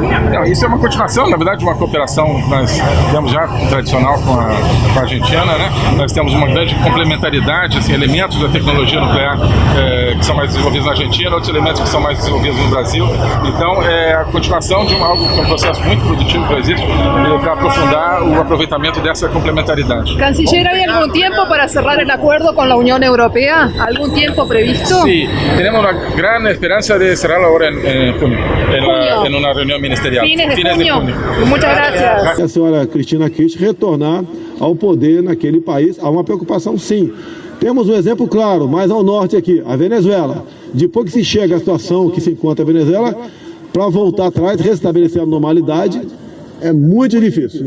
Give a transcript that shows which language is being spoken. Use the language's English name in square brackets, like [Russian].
[Portuguese] Não, isso é uma continuação, na verdade, de uma cooperação que nós temos já tradicional com a Argentina, né? Nós temos uma grande complementaridade, assim, elementos da tecnologia nuclear que são mais desenvolvidos na Argentina, outros elementos que são mais desenvolvidos no Brasil. Então, é a continuação de algo que é um processo muito produtivo que existe para aprofundar o aproveitamento dessa complementaridade. [Spanish] Canciller, ¿hay algún tiempo para cerrar el acuerdo con la Unión Europea? ¿Algún tiempo previsto? Sí, tenemos una gran esperanza de cerrarlo ahora en junio, en una reunión ministerial. Fines de junio. Muchas gracias. [Portuguese] A senhora Cristina Kirchner retornar ao poder naquele país, há uma preocupação sim. Temos um exemplo claro, mais ao norte aqui, a Venezuela. Depois que se chega à situação que se encontra a Venezuela, para voltar atrás, restabelecer a normalidade, é muito difícil.